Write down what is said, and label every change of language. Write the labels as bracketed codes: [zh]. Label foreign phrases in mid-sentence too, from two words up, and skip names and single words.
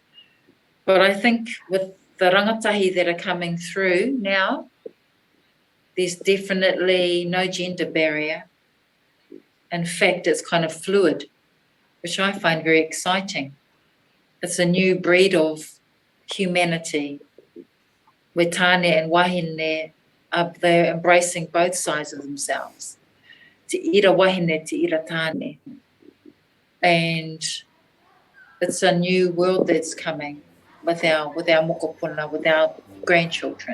[en] But I think with the rangatahi that are coming through now, there's definitely no gender barrier. In fact, it's kind of fluid, which I find very exciting. It's a new breed of humanity where Tane and Wahine they're embracing both sides of themselves. [mi] Te ira Wahine, te ira Tane. [en] And it's a new world that's coming with our mokopuna, with our grandchildren.